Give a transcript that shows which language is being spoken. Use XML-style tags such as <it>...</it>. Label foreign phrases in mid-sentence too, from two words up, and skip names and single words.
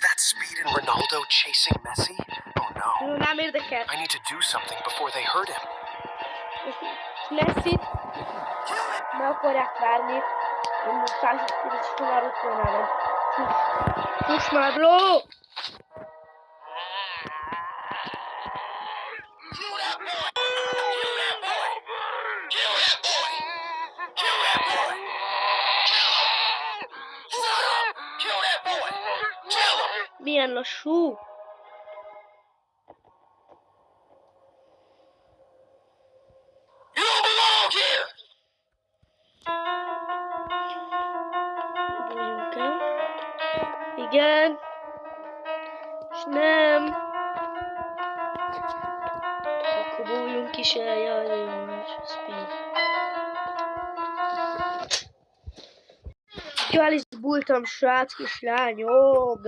<en>Speed and Ronaldo chasing Messi? Oh no.</en> <hu>Nem érdekel.</hu> <en>I need to do something before they hurt him.</en> <hu>Messi-t meg akarják várni. Én most Speed is már ott van nálam. Fuss már, bro!</hu> <en>Kill that boy! Kill that boy! Kill that boy! Kill that boy! Kill him! Shut up! Kill that boy! Kill him!</en> <hu>Milyen lassú!</hu> <en>You don't belong here!</en> <hu>Bújjunk el. Igen. És nem. Akkor bújjunk is el. Jaj, jó, Speed. Jó, el is bújtam, srác, kislányok.</hu>